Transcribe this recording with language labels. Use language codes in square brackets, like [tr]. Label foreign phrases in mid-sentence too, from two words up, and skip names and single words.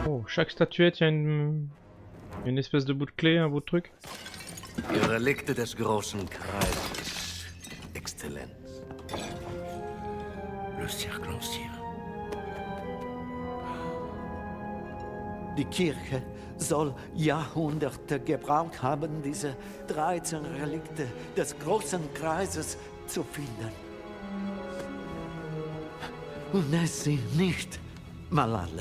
[fr] chaque statuette, il y a une espèce de bout de clé, un bout de truc. [de] Die Relikte des großen Kreises, Exzellenz. [fr] Le cercle ancien. [de] Die Kirche soll Jahrhunderte gebraucht haben, diese 13 Relikte des großen Kreises zu finden. Und es sind nicht mal alle.